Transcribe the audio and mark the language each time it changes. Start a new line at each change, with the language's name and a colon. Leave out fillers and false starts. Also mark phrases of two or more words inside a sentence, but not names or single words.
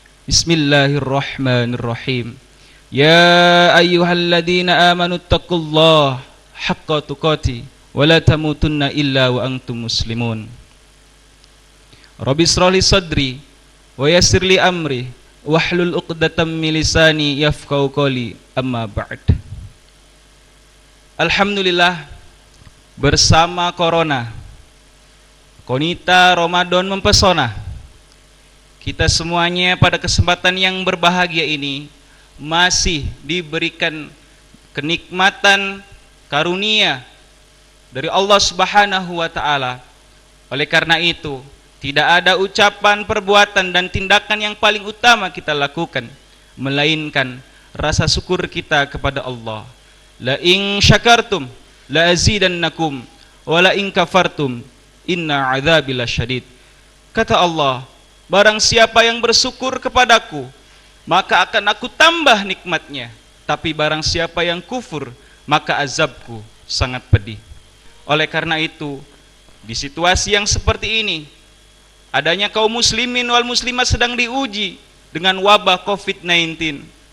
Arabic: بسم الله الرحمن الرحيم. يا أيها الذين آمنوا اتقوا الله حق تقاته ولا تموتن إلا وأنتم مسلمون. رب اشرح لي صدري ويسر لي أمري واحلل عقدة من لساني يفقهوا قولي، أما بعد.
Indonesian: Alhamdulillah, bersama corona, Konita Ramadan mempesona, kita semuanya pada kesempatan yang berbahagia ini masih diberikan kenikmatan karunia dari Allah
Arabic: سبحانه وتعالى.
Indonesian: Oleh karena itu, tidak ada ucapan, perbuatan, dan tindakan yang paling utama kita lakukan melainkan rasa syukur kita kepada Allah.
Arabic: لئن شكرتم لأزيدنكم ولئن كفرتم إن عذابي لشديد.
Indonesian: Kata Allah, barang siapa yang bersyukur kepadaku, maka akan aku tambah nikmatnya. Tapi barang siapa yang kufur, maka azabku sangat pedih. Oleh karena itu, di situasi yang seperti ini, adanya kaum
Arabic: المسلمين والمسلمات
Indonesian: sedang diuji dengan wabah COVID-19.